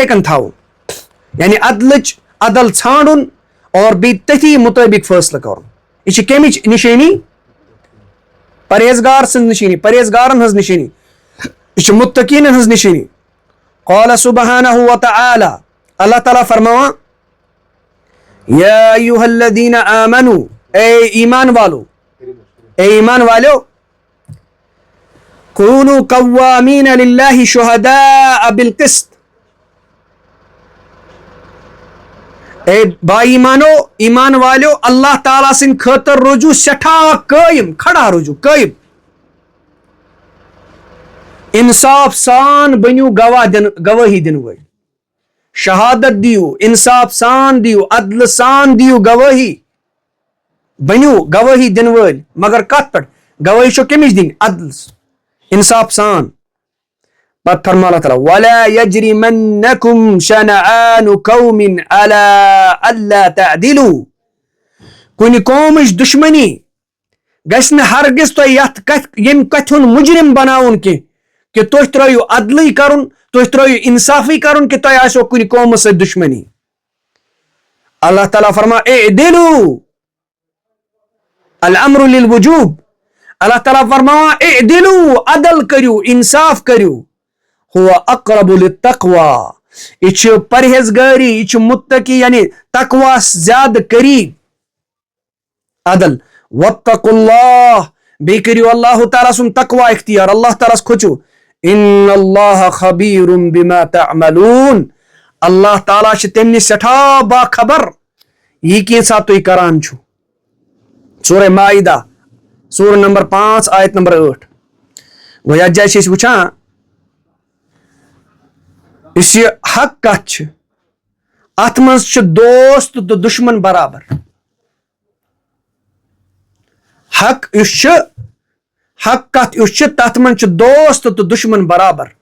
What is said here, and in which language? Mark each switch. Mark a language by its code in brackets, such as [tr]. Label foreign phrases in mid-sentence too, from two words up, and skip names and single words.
[ks] کٔنۍ تھاوُن یعنی عدل ژھانڈُن اور بیٚیہِ تٔتھی مُطٲبق فٲصلہٕ کرُن یہِ چھِ کمِچ نِشٲنی پرہیزگار سٕنٛز نِشٲنی پرہیزگارن ہٕنٛز نِشٲنی یہِ چھِ مُتقیٖنن ہٕنٛز نِشٲنی [ar] قال سبحانہ وتعالیٰ [ks] اللہ تعالیٰ فرماوان [ar] یا ایھا الذین آمنوا [ur] اے ایمان والو [ar] کونوا قوامین للہ شہداء بالقسط [ur] اے با ایمان والو [ks] اللہ تعالیٰ سٕنٛدِ خٲطرٕ روٗزِو سٮ۪ٹھاہ قٲیِم کھڑا روٗزِو قٲیِم انصاف سان بٔنِو گوٲہی دِنہٕ وٲلۍ شہادت دیو انصاف سان دیو عدلہٕ سان دیو گوٲہی بٔنِو گوٲہی دِنہٕ وٲلۍ مگر کتھ پٮ۪ٹھ گوٲہی چھو کٔمِچ دِنۍ عدل انصاف سان پتہٕ فرماو اللہ تعالیٰ [ar] وَلَا يَجْرِمَنَّكُمْ شَنَآنُ قَوْمٍ عَلَىٰ أَلَّا تَعْدِلُوا [ks] کُنہِ قومٕچ دُشمنی گژھِ نہٕ ہرگز تۄہہِ ییٚمہِ کتھِ ہُنٛد مُجرم بناوُن کینٛہہ کہ تُہۍ ترٲیِو عدلٕے کرُن تُہۍ ترٲیِو انصافٕے کرُن کہ تۄہہِ آسیو کُنہِ قومس سۭتۍ دُشمنی اللہ تعالیٰ فرماو اعدلوا [ar] الامر للوجوب [ks] اللہ تعالیٰ فرماوان اعدلوا عدل کٔرِو انصاف کٔرِو [ar] هو اقرب للتقوى [ks] یہ چھُ پرہیزگٲری یہ چھُ متقی یعنی تقواس زیادٕ قریب عدل [ar] واتقوا اللہ [ks] بیٚیہِ کٔرِو اللہ تعالیٰ سُنٛد تقوا اختیار اللہ تعالیٰ ہس کھوژِو [ar] ان اللہ خبیر بما تعملون [ks] اللہ تعالیٰ چھِ تمہِ نِش سٮ۪ٹھاہ باخبر یہِ کینٛژھا تُہۍ کران چھِو سورہ مائدہ سورہ نمبر 5 آیت نمبر 8 گوٚو یتھ جایہِ چھِ أسۍ وٕچھان یُس یہِ حق کتھ چھِ اتھ منٛز چھِ دوست تہٕ دُشمن برابر حق یُس چھُ حق کتھ یُس چھِ تتھ منٛز چھِ دوست تہٕ دُشمن برابر